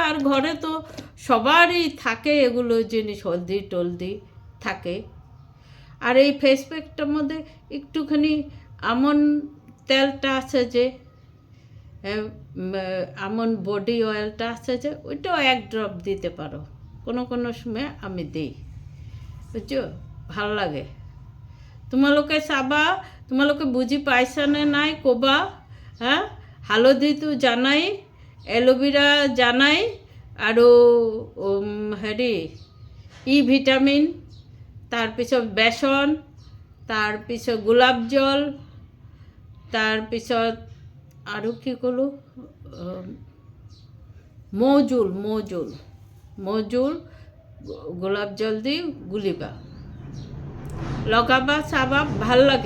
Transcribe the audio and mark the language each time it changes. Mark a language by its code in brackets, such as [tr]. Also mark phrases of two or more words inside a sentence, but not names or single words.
[bn] আর ঘরে তো সবারই থাকে এগুলো জিনিস, হলদি টলদি থাকে। আর এই ফেস প্যাকটার মধ্যে একটুখানি আমন্ড তেলটা আছে যে, [en] almond body oil [bn] আছে যে, ওইটাও 1 ড্রপ দিতে পারো। কোনো সময় আমি দিই, বুঝছো, [as] ভাল লাগে। তোমালোকে চাবা, তোমালোকে বুঝি পাইছা নে নাই কবা, হ্যাঁ। হালধি তো জানাই, এলোভেরা জানাই, আৰু ভিটামিন, তাৰপিছত বেসন, তাৰপিছত গোলাপ জল, তাৰপিছত আৰু কি ক'লোঁ, মৌজুল, গোলাপ জল দিয়ে গুলিবা, লগাবা, চাবা, ভাল লাগে।